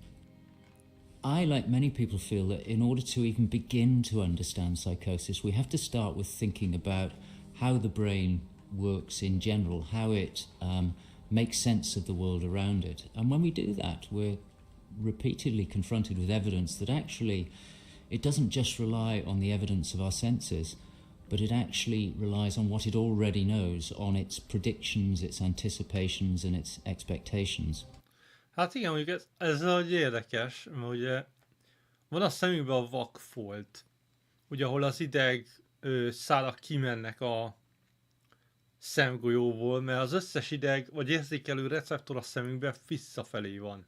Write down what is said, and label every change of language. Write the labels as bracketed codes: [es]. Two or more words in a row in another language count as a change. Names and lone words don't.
[en] I, like many people, feel that in order to even begin to understand psychosis, we have to start with thinking about how the brain works in general, how it makes sense of the world around it. And when we do that, we're repeatedly confronted with evidence that actually it doesn't just rely on the evidence of our senses, but it actually relies on what it already knows, on its predictions, its anticipations and its expectations. [hu] Hát igen, mondjuk ez egy érdekes, mert ugye van a szemünkben a vakfolt, ugye ahol az ideg szálak kimennek a szemgolyóból, mert az összes ideg vagy érzékelő receptor a szemünkben visszafelé van.